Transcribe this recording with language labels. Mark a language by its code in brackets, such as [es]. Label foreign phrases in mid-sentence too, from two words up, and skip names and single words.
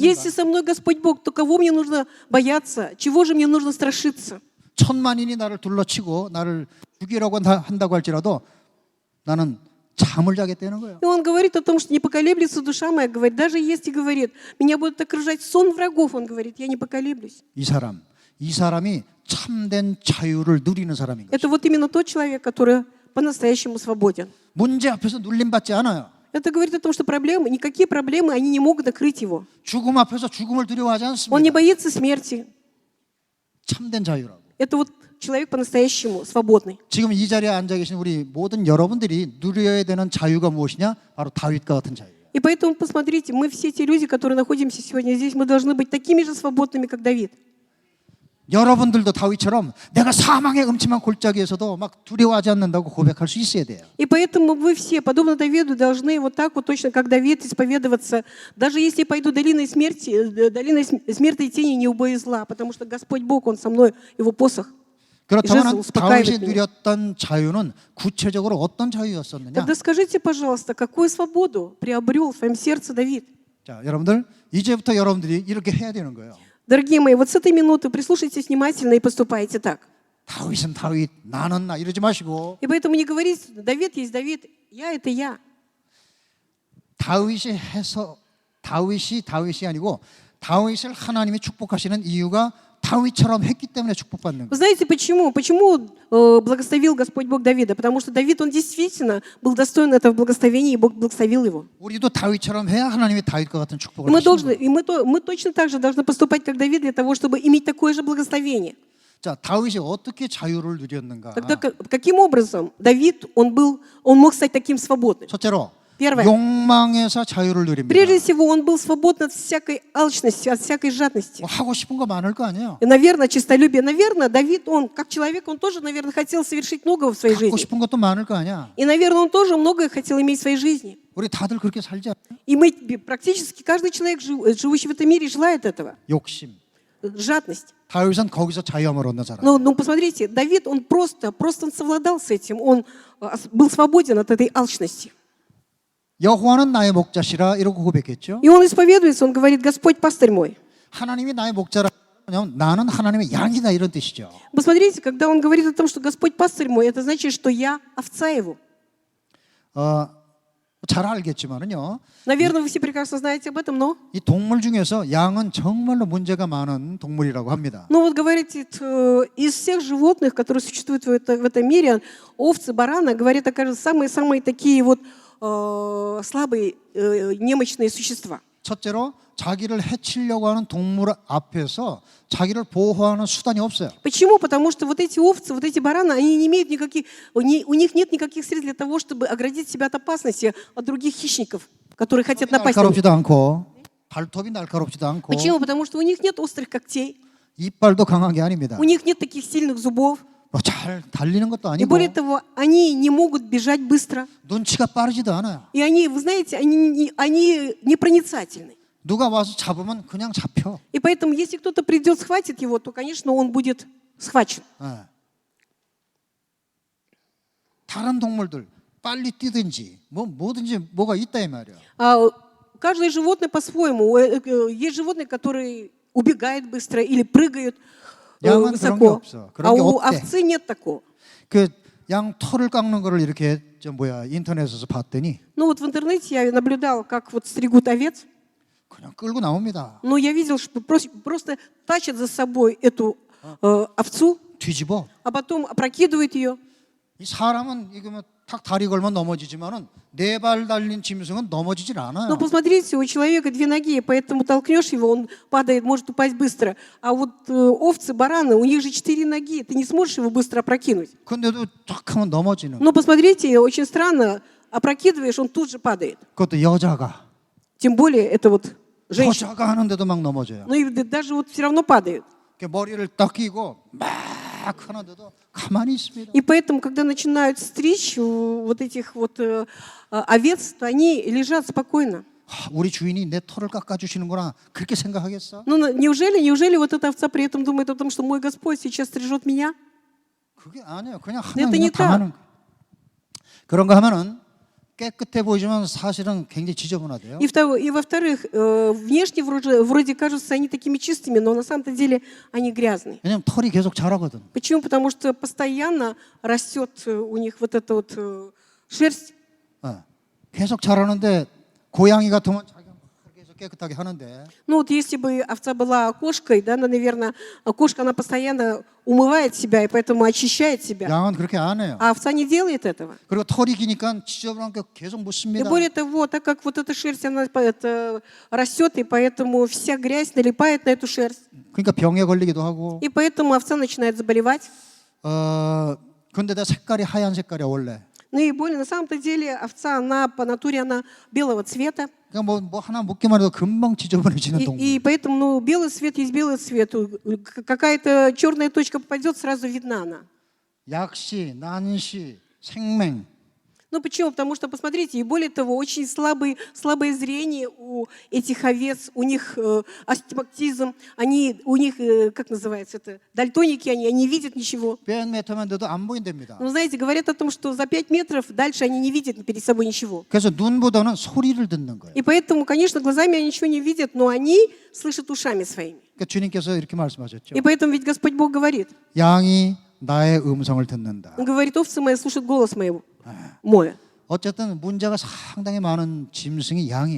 [ru] Если со мной Господь Бог, то кого мне нужно бояться? Чего же мне нужно страшиться? [ko] 천만인이 나를 둘러치고 나를 죽이려고 한다고 할지라도 나는 잠을 자겠다는 거예요. [ru] И Он говорит о том, что не поколеблется душа моя, говорит, даже если, говорит, меня будут окружать сон врагов, Он говорит, я не поколеблюсь. [ko] 이 사람이 참된 자유를 누리는 사람인 거죠. [ru] Это вот именно тот человек, который по-настоящему свободен. [ko] 문제 앞에서 눌림받지 않아요. [ru] Это говорит о том, что никакие проблемы, они не могут накрыть его. [ko] 죽음 앞에서 죽음을 두려워하지 [ru] Он не [ko] 않습니다. [ru] боится смерти. [ko] 참된 자유라고. [ru] Это вот человек по-настоящему свободный. [ko] 지금 이 자리에 앉아 계신 우리 모든 여러분들이 누려야 되는 자유가 무엇이냐? 바로 다윗과 같은 자유예요. [ru] И поэтому, посмотрите, мы все те люди, которые находимся сегодня здесь, мы должны быть такими же свободными, как Давид. [ko] 여러분들도 다윗처럼 내가 사망의 음침한 골짜기에서도 막 두려워하지 않는다고 고백할 수 있어야 돼요. [ru] И поэтому вы все, подобно Давиду, должны вот так вот точно, как Давид, исповедоваться. Даже если я пойду долиной смерти и тени, не убоюсь зла, потому что Господь Бог, Он со мной, Его посох. [ko] 그렇다면 [ru] жезл успокаивает [ko] 다윗이 [ru] меня. [ko] 누렸던 자유는 구체적으로 어떤 자유였었느냐? [ru] Тогда скажите, пожалуйста, какую свободу приобрел в своем сердце Давид? [ko] 자, 여러분들 이제부터 여러분들이 이렇게 해야 되는 거예요. [ru] Дорогие мои, вот с этой минуты прислушайтесь внимательно и поступайте так. [ko] 다윗은 다윗, 나는 나 이러지 마시고 [ru] И поэтому не говорите, Давид есть Давид, я это я. [ko] 다윗이 아니고 다윗을 하나님이 축복하시는 이유가 다윗처럼 했기 때문에 축복받는 [ru] Вы [ko] 거예요. [ru] знаете почему? Почему благословил Господь Бог Давида? Потому что Давид, он действительно был достоин этого благословения, и Бог благословил его. [ko] 우리도 다윗처럼 해야 하나님이 다윗과 같은 [ru] И [ko] 축복을 [ru] мы, [ko] 하시는 [ru] должны, [ko] 거예요. [ru] и мы точно так же должны поступать, как Давид, для того, чтобы иметь такое же благословение. [ko] 자, 다윗이 어떻게 자유를 누렸는가? [ru] Тогда каким образом Давид, он мог стать таким свободным? [ko] 첫째로 [ru] Первое. [ko] 욕망에서 자유를 누립니다. [ru] Прежде всего, он был свободен от всякой алчности, от всякой жадности. [ko] 뭐 하고 싶은 거 많을 거 아니에요. [ru] И, наверное, честолюбие. Наверное, Давид, он, как человек, он тоже, наверное, хотел совершить многого в своей [ko] 갖고 [ru] жизни. [ko] 싶은 것도 많을 거 아니야. [ru] И, наверное, он тоже многое хотел иметь в своей жизни. [ko] 우리 다들 그렇게 살지 않아요? [ru] И мы, практически каждый человек, живущий в этом мире, желает этого. [ko] 욕심. [ru] Жадность. [ko] 다윗은 거기서 за유함을 얻는 사람. [ru] Но посмотрите, Давид, он просто он совладал с этим. Он был свободен от этой алчности. [ko] 여호와는 나의 목자시라 이러고 고백했죠. [ru] И он исповедуется, он говорит: Господь, пастырь мой. [ko] 하나님이 나의 목자라 하면 나는 하나님의 양이다 이런 뜻이죠. [ru] Посмотрите, когда он говорит о том, что Господь пастырь мой, это значит, что я овца его. [ko] 잘 알겠지만은요. [ru] Наверное, вы все прекрасно знаете об этом, но... [ko] 이 동물 중에서 양은 정말로 문제가 많은 동물이라고 합니다. [ru] Ну вот говорите, из всех животных, которые существуют в этом мире, овцы, бараны, говорят, окажутся самые такие вот слабые, немощные существа. [ko] 첫째로 자기를 해치려고 하는 동물 앞에서 자기를 보호하는 수단이 없어요. [ru] Почему? Потому что вот эти овцы, вот эти бараны, они не имеют никаких, у них нет никаких средств для того, чтобы оградить себя от опасности от других хищников, которые хотят напасть на них. [ko] 날카롭지도 않고 발톱이 날카롭지도 않고 [ru] Почему? Потому что у них нет острых когтей, [ko] 이빨도 강한 게 아닙니다. [ru] у них нет таких сильных зубов. [ko] 뭐 잘 달리는 것도 [ru] И [ko] 아니고 [ru] более того, они не могут бежать быстро. [ko] 눈치가 빠르지도 않아요. [ru] И они, вы знаете, они непроницательны. [ko] 누가 와서 잡으면 그냥 잡혀. [ru] И поэтому, если кто-то придет, схватит его, то, конечно, он будет схвачен. [ko] 예. 다른 동물들 빨리 뛰든지 뭐든지 뭐가 있다 이 말이야. [ru] Каждое животное по-своему. Есть животные, которые убегают быстро или прыгают [ko] 양은 그런 게 [ru] высоко. [ko] 없어. [ru] А [ko] 그런 게 [ru] у [ko] 없대. [ru] овцы нет такого. [ko] 그 양 털을 깎는 거를 이렇게 인터넷에서 봤더니 [ru] Ну вот в интернете я наблюдал, как вот стригут овец. [ko] 그냥 끌고 나옵니다. [ru] Но я видел, что просто тащат за собой эту овцу, [ko] 뒤집어. [ru] а потом опрокидывают ее. [ko] 이 사람은 이거면 탁 다리 걸면 넘어지지만은 네 발 달린 짐승은 넘어지질 [ru] Но [ko] 않아요. [ru] посмотрите, у человека 2 ноги, поэтому толкнешь его, он падает, может упасть быстро. А вот овцы, бараны, у них же 4 ноги, ты не сможешь его быстро опрокинуть. [ko] 근데도 탁 하면 넘어지는. [ru] Но посмотрите, очень странно, опрокидываешь, он тут же падает. [ko] 그것도 여자가. [ru] Тем более это вот женщина. [ko] 여자가 하는데도 막 넘어져요. [ru] Ну и даже вот все равно падают. [ko] 머리를 딱 끼고 막 하는데도 가만히 있습니다. [ru] И поэтому, когда начинают стричь вот этих вот овец, то они лежат спокойно. [ko] 우리 주인이 내 털을 깎아주시는구나 그렇게 생각하겠어? [ru] Ну неужели вот эта овца при этом думает о том, что мой Господь сейчас стрижет меня? [ko] 그게 아니에요. 그냥 [ru] Это [ko] 하면 [ru] не [ko] 그냥 당하는 거. 그런 거 하면은 깨끗해 보이지만 사실은 굉장히 지저분하대요. [ru] И во-вторых, внешне вроде кажутся они такими чистыми, но на самом-то деле они грязные. [ko] 왜냐면 털이 계속 자라거든. [ru] Почему? Потому что постоянно растет у них вот эта вот шерсть. [ko] 계속 자라는데 고양이 같으면 자기가 계속 깨끗하게 하는데 [ru] Ну вот если бы овца была кошкой, да, наверное, кошка, она постоянно умывает себя и поэтому очищает себя. [ko] 양은 그렇게 안 해요. [ru] А овца не делает этого. [ko] 그리고 털이 기니까 지저분한 게 계속 [ru] И [ko] 묻습니다. [ru] более того, так как вот эта шерсть, она растет, и поэтому вся грязь налипает на эту шерсть. [ko] 그러니까 병에 걸리기도 하고. [ru] И поэтому овца начинает заболевать. [ko] 근데다 색깔이 하얀 색깔이야 원래. [ru] Ну и более, на самом-то деле, овца, она по натуре, она белого цвета. [ko] 그러니까 뭐 하나 묻기만 해도 금방 지저분해지는 동물. [ru] И поэтому, ну, белый цвет есть белый цвет. Какая-то черная точка попадет, сразу видна она. [ko] 약시, 난시, 생맹. [ru] Ну почему? Потому что, посмотрите, и более того, очень слабое зрение у этих овец, у них астигматизм, у них, как называется это, дальтоники, они не видят ничего. [ko] 100m만 돼도 안 보인답니다. [ru] Но знаете, говорят о том, что за 5 метров дальше они не видят перед собой ничего. [ko] 그래서 눈보다는 소리를 듣는 거예요. [ru] И поэтому, конечно, глазами они ничего не видят, но они слышат ушами своими. [ko] 그러니까 주님께서 이렇게 말씀하셨죠. [ru] И поэтому ведь Господь Бог говорит, [ko] 양이 나의 음성을 듣는다. [ru] Он говорит, овцы мои слушают голос мой. [ko] 어쨌든 문제가 상당히 많은 짐승이 양이에요.